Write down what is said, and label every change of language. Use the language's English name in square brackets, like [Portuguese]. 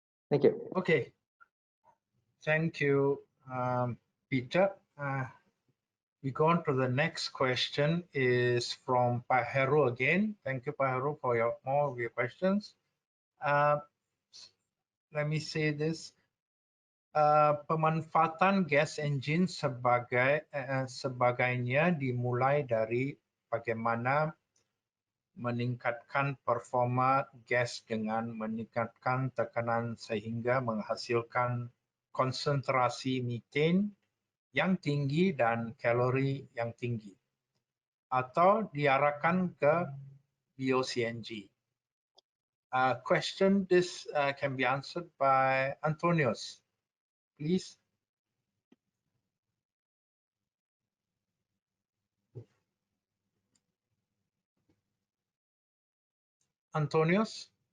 [English] Thank you. Okay. Thank you, Peter. We go on to the next question is from Pak Heru again. Thank you, Pak Heru, for more of your questions. Let me say this. [Indonesian] Pemanfaatan gas engine sebagainya dimulai dari bagaimana meningkatkan performa gas dengan meningkatkan tekanan sehingga menghasilkan konsentrasi methane yang tinggi dan kalori yang tinggi, atau diarahkan ke bio-CNG. [English] Question this can be answered by Antonius, please. Antonius?